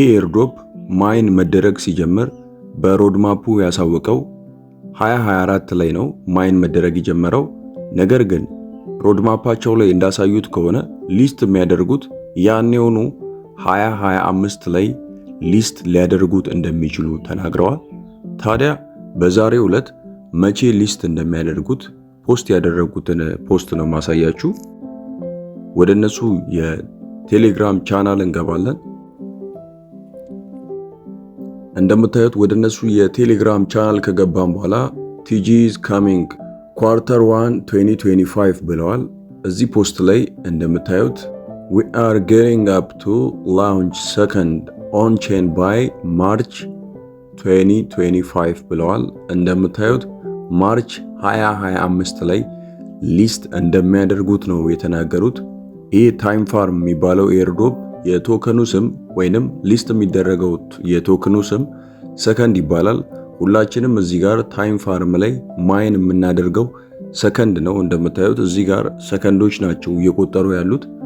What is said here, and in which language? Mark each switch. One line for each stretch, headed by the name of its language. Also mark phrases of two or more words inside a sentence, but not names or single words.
Amharic: ኤርድሮፕ ማይን መደረግ ሲጀምር በሮድማፑ ያሳወቀው 2024 ላይ ነው ማይን መደረግ የጀመረው። ነገር ግን ሮድማፓቸው ላይ እንዳሳዩት ከሆነ ሊስት የሚያደርጉት ያኔውኑ 2025 ላይ ሊስት ሊያደርጉት እንደሚችሉ ተናግረዋል። ታዲያ በዛሬው ዕለት መቼ ሊስት እንደሚያደርጉት ፖስት ያደረጉትን ፖስት ነው ማሳያችሁ። ወደ እነሱ የቴሌግራም ቻናል እንገባለን። እንደምታዩት ወደ እነሱ የቴሌግራም ቻናል ከገባን በኋላ
English: TG is coming Q1 2025
Amharic: ብለዋል። እዚህ ፖስት ላይ እንደምታዩት
English: we are getting up to launch second on chain by March
Amharic: 2025 ብለዋል። እንደምታዩት ማርች 2025 ላይ ሊስት እንደሚያደርጉት ነው የተናገሩት። ይህ ታይም ፋርም የሚባለው ኤርድሮፕ የቶከኑ ስም ወይንም ሊስት የሚደረገው የቶከኑ ስም ሰከንድ ይባላል። ሁላችንም እዚህ ጋር ታይም ፋርም ላይ ማይን የምናደርገው ሰከንድ ነው። እንደምታዩት እዚህ ጋር ሰከንዶች ናቸው እየቆጠሩ ያሉት።